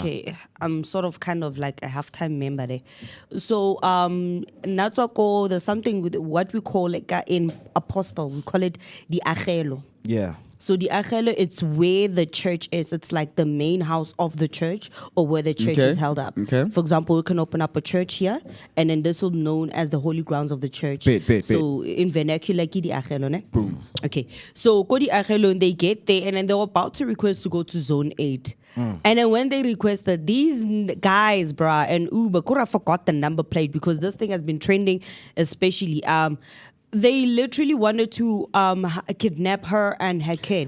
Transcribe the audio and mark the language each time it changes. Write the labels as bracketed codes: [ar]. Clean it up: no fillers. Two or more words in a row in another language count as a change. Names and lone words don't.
[en] Okay, I'm sort of kind of like a halftime member there. So Natswako, there's something with what we call like in apostle, we call it the achelo. Yeah. So the achelo, it's where the church is. It's like the main house of the church or where the church Okay. is held up. Okay. For example, we can open up a church here, and then this will be known as the holy grounds of the church. Bet. So in vernacular, [tn] ki di achelo, ne? [en] Boom. Okay. So [tn] go di achelo, [en] and they get there, and then they were about to request to go to zone 8. And then when they requested, these guys, bruh, and Uber, could have forgot the number plate because this thing has been trending, especially. They literally wanted to kidnap her and her kid.